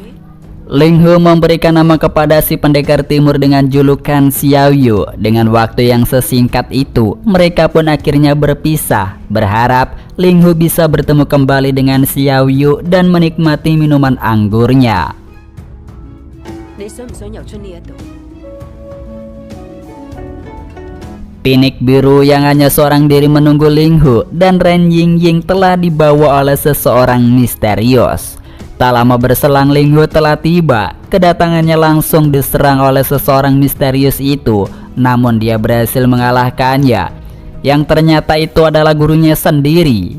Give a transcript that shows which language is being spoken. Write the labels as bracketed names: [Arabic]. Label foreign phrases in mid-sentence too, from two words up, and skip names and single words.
[Indonesian] Ling Hu memberikan nama kepada si pendekar timur dengan julukan Xiao Yu. Dengan waktu yang sesingkat itu, mereka pun akhirnya berpisah, berharap Ling Hu bisa bertemu kembali dengan Xiao Yu dan menikmati minuman anggurnya. [Cantonese] 你想唔想游出呢一度？ [Indonesian] Pinik biru yang hanya seorang diri menunggu Ling Hu dan Ren Yingying telah dibawa oleh seseorang misterius. Tak lama berselang Ling Hu telah tiba. Kedatangannya langsung diserang oleh seseorang misterius itu, namun dia berhasil mengalahkannya, yang ternyata itu adalah gurunya sendiri.